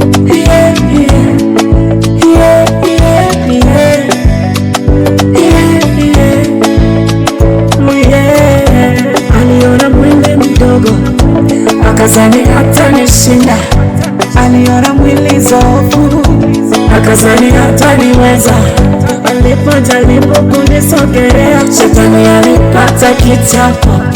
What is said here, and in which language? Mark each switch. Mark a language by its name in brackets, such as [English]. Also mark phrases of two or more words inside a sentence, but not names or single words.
[English] Yeah, yeah. Yeah, yeah, yeah. Yeah, yeah. Oh, yeah. [Swahili] Aliona mwili mdogo, akazani hata nishinda. Aliona mwili dhaifu, akazani hata niweza. Alipojaribu kunisogelea, shetani alipata kichapo.